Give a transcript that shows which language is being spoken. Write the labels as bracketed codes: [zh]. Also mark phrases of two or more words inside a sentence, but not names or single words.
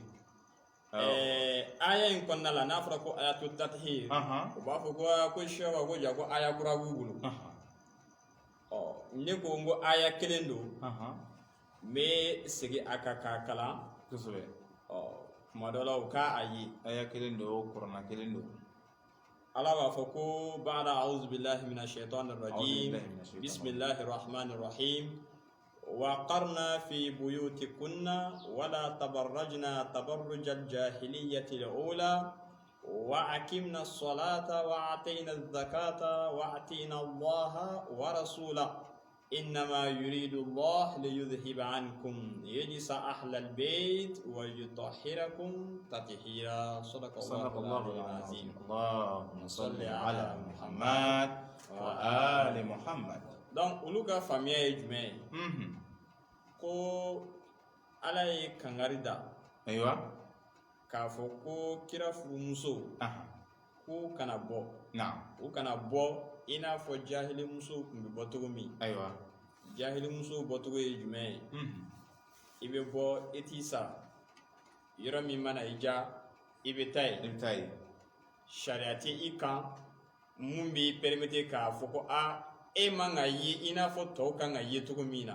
[bm] aya in kɔnɔna la n'a fɔra ko [ar] آية التطهير [bm] o b'a fɔ ko sɛba ko ja ko aya kura b'u bolo ne ko n ko aya kelen don n bɛ segin a kan k'a kalan kosɛbɛ kuma dɔ la u k'a ye aya kelen don o kuranna kelen don [ar] ala b'a fɔ ko بعد أعوذ بالله من الشيطان الرجيم بسم الله الرحمن الرحيم وقرنا في بيوتكن ولا تبرجنا تبرج الجاهلية الأولى وأقمنا الصلاة وآتينا الزكاة وأطعنا الله ورسوله إنما يريد الله ليذهب عنكم رجس أهل البيت ويطهركم تطهيرا صدق الله العظيم اللهم صل على محمد وآل محمد. [bm] Donc olu ka faamuya ye jumɛn ye ko ala ye kangari da k'a fɔ ko kira furumuso k'u kana bɔ u kana bɔ i n'a fɔ jahilimuso tun bɛ bɔ cogo min jahilimuso bɔcogo ye jumɛn ye i bɛ bɔ i t'i sara yɔrɔ min mana i ja i bɛ taa ye sariya tɛ i kan mun b'i permettre k'a fɔ ko e man ka ye i n'a fɔ tɔw kan ka ye cogo min na